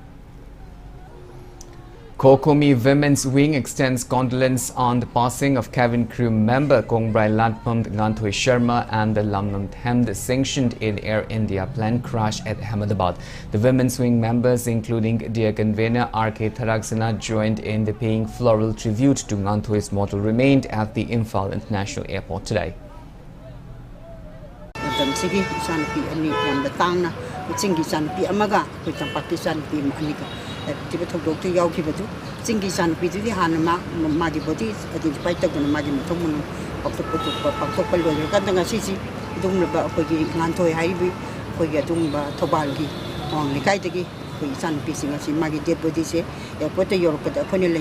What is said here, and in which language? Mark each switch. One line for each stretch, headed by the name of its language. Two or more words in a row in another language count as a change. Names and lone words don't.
English: Kokomi Women's Wing extends condolence on the passing of cabin crew member Kongrai Lakpam Nganthoy Sharma and the Ngamlun Themd Singshand in Air India plane crash at Ahmedabad. The Women's Wing members, including their convener R.K. Tharaksana, joined in the paying floral tribute to Nganthoy's mortal remains at the Imphal International Airport today.
Manipuri: ꯆꯤꯡꯒꯤ ꯏꯆꯥꯅꯨꯄꯤ ꯑꯃꯒ ꯑꯩꯈꯣꯏ ꯇꯝꯄꯥꯛꯀꯤ ꯏꯆꯥꯅꯨꯄꯤ ꯑꯅꯤꯒ ꯂꯩꯕ ꯊꯧꯗꯣꯛꯇꯨ ꯌꯥꯎꯈꯤꯕꯗꯨ ꯆꯤꯡꯒꯤ ꯏꯆꯥꯅꯨꯄꯤꯗꯨꯗꯤ ꯍꯥꯟꯅ ꯃꯥꯒꯤ
English: body identify
Manipuri: ꯇꯧꯗꯨꯅ ꯃꯥꯒꯤ ꯃꯊꯧ ꯃꯉꯝ ꯄꯥꯡꯊꯣꯛꯄ ꯂꯣꯏꯔꯀꯥꯟꯗ ꯉꯁꯤꯁꯤ ꯑꯗꯨꯒꯨꯝꯂꯕ ꯑꯩꯈꯣꯏꯒꯤ ꯉꯥꯟꯊꯣꯏ ꯍꯥꯏꯔꯤꯕ ꯑꯩꯈꯣꯏꯒꯤ ꯑꯗꯨꯒꯨꯝꯕ ꯊꯧꯕꯥꯜꯒꯤ ꯑꯋꯥꯡ ꯂꯩꯀꯥꯏꯗꯒꯤ ꯑꯩꯈꯣꯏ ꯏꯆꯥꯅꯨꯄꯤꯁꯤꯡ ꯑꯁꯤ ꯃꯥꯒꯤ
English: dead bodyse
Manipuri: ꯑꯦꯌꯥꯔꯄꯣꯔꯠꯇ ꯌꯧꯔꯛꯄꯗ ꯑꯩꯈꯣꯏꯅ ꯂꯩ